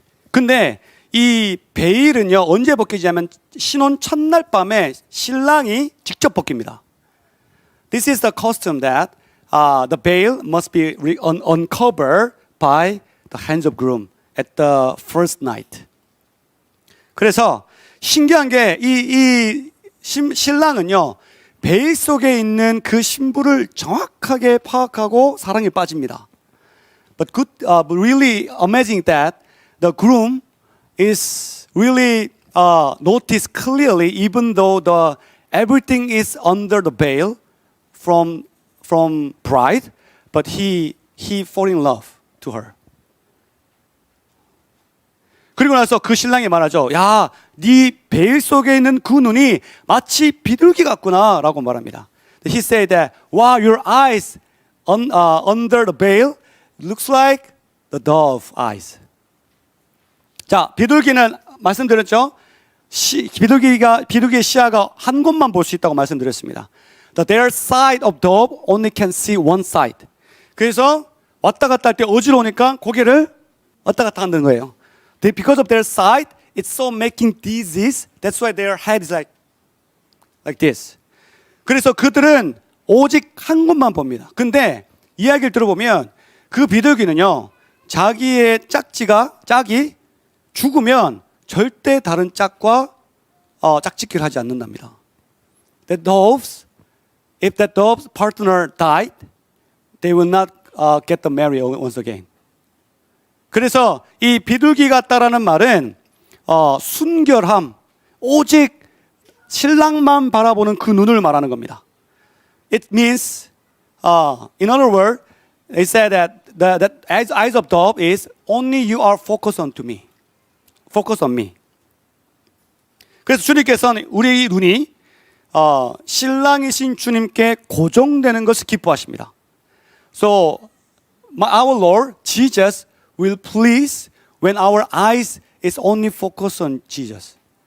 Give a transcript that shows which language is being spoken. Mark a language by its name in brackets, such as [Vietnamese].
[Korean] 근데 이 베일은요 언제 벗기냐면 신혼 첫날 밤에 신랑이 직접 벗깁니다. [English] This is the custom that the veil must be uncovered by the hands of groom at the first night. [Korean] 그래서 신기한 게 이 신랑은요 베일 속에 있는 그 신부를 정확하게 파악하고 사랑에 빠집니다. [English] But really amazing that the groom is really noticed clearly, even though everything is under the veil from pride, but he fall in love to her. [Korean] 그리고 나서 그 신랑이 말하죠. 야, 네 베일 속에 있는 그 눈이 마치 비둘기 같구나라고 말합니다. [English] He said that, wow, your eyes under the veil looks like the dove eyes. [Korean] 자, 비둘기는 말씀드렸죠. 비둘기의 시야가 한 곳만 볼 수 있다고 말씀드렸습니다. [English] Their side of dove only can see one side. [Korean] 그래서 왔다 갔다 할 때 어지러우니까 고개를 왔다 갔다 하는 거예요. [English] Because of their side, it's so making disease. That's why their head is like this. [Korean] 그래서 그들은 오직 한 곳만 봅니다. 근데 이야기를 들어보면 그 비둘기는요, 자기의 짝이 죽으면 절대 다른 짝과 짝짓기를 하지 않는답니다. [English] The doves, if that dove's partner died, they will not get to marry once again. [Korean] 그래서 이 비둘기 같다라는 말은 순결함, 오직 신랑만 바라보는 그 눈을 말하는 겁니다. [English] It means, in other words, they said that the eyes of dove is only you are focused on me. Focus on me. [Korean] 그래서 주님께서는 우리 눈이 신랑이신 주님께 고정되는 것을 기뻐하십니다. [English] So, our Lord Jesus will please when our eyes is only focused on Jesus.